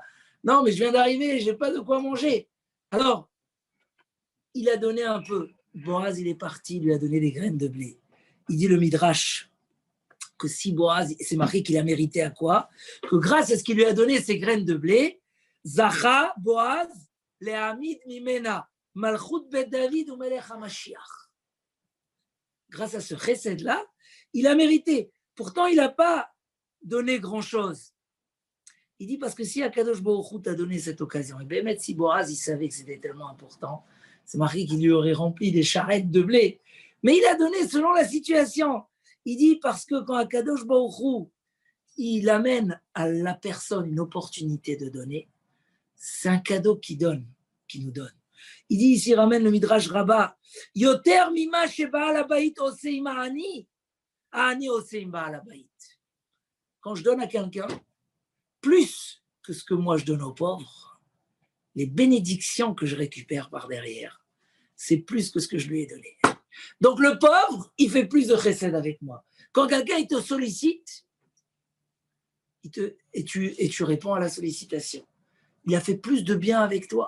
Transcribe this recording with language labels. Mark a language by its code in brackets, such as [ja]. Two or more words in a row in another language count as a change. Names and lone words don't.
[fr] Non, mais je viens d'arriver, je n'ai pas de quoi manger. Alors, il a donné un peu. Boaz, il est parti, il lui a donné des graines de blé. Il dit le Midrash que si Boaz, c'est marqué qu'il a mérité à quoi? Que grâce à ce qu'il lui a donné ces graines de blé, [he] זכה, בועז, להעמיד ממנה, מלכות בית דוד ומלך המשיח. [fr] Grâce à ce chesed-là, il a mérité. Pourtant, il n'a pas donner grand-chose. Il dit parce que si [he] הקדוש ברוך הוא [fr] t'a donné cette occasion, et bien même si Boaz il savait que c'était tellement important, c'est marqué qu'il lui aurait rempli des charrettes de blé. Mais il a donné selon la situation. Il dit parce que quand [he] הקדוש ברוך הוא, [fr] il amène à la personne une opportunité de donner, c'est un cadeau qui nous donne. Il dit ici, il ramène le Midrash Rabbah, [he] יותר ממה שבעל הבית עושה עם העני, העני עושה עם בעל הבית. [fr] Quand je donne à quelqu'un, plus que ce que moi je donne aux pauvres, les bénédictions que je récupère par derrière, c'est plus que ce que je lui ai donné. Donc le pauvre, il fait plus de chesed avec moi. Quand quelqu'un il te sollicite, et tu réponds à la sollicitation, il a fait plus de bien avec toi.